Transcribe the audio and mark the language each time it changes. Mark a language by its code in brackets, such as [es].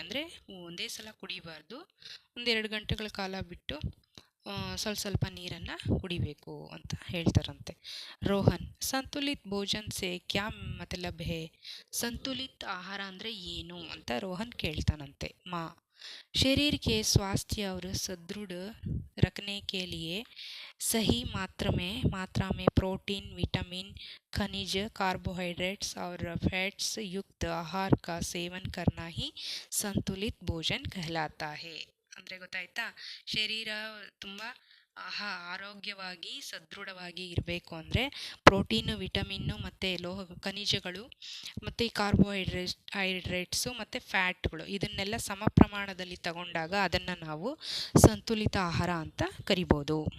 [kn] ಅಂದರೆ ಒಂದೇ ಸಲ ಕುಡಿಬಾರ್ದು, 1-2 ಗಂಟೆಗಳ ಕಾಲ ಬಿಟ್ಟು ಸ್ವಲ್ಪ ನೀರನ್ನು ಕುಡಿಬೇಕು ಅಂತ ಹೇಳ್ತಾರಂತೆ. [hi] ರೋಹನ್ ಸಂತುಲಿತ್ ಭೋಜನ್ ಸೆ ಕ್ಯಾ ಮತಲಬ್ ಹೇ. [kn] ಸಂತುಲಿತ್ ಆಹಾರ ಅಂದರೆ ಏನು ಅಂತ ರೋಹನ್ ಕೇಳ್ತಾನಂತೆ. [hi] ಮಾ शरीर के स्वास्थ्य और सुदृढ़ रखने के लिए सही मात्रा में प्रोटीन, विटामिन, खनिज, कार्बोहाइड्रेट्स और फैट्स युक्त आहार का सेवन करना ही संतुलित भोजन कहलाता है. [kn] ಅಂದರೆ ಗೊತ್ತಾಯ್ತಾ, ಶರೀರ ತುಂಬ ಆರೋಗ್ಯವಾಗಿ ಸದೃಢವಾಗಿ ಇರಬೇಕು ಅಂದರೆ ಪ್ರೋಟೀನು, ವಿಟಮಿನ್ನು ಮತ್ತು ಖನಿಜಗಳು ಮತ್ತು ಈ ಕಾರ್ಬೋಹೈಡ್ರೇಟ್ಸು ಮತ್ತು ಫ್ಯಾಟ್ಗಳು ಇದನ್ನೆಲ್ಲ ಸಮ ಪ್ರಮಾಣದಲ್ಲಿ ತಗೊಂಡಾಗ ಅದನ್ನು ನಾವು ಸಂತುಲಿತ ಆಹಾರ ಅಂತ ಕರಿಬೋದು.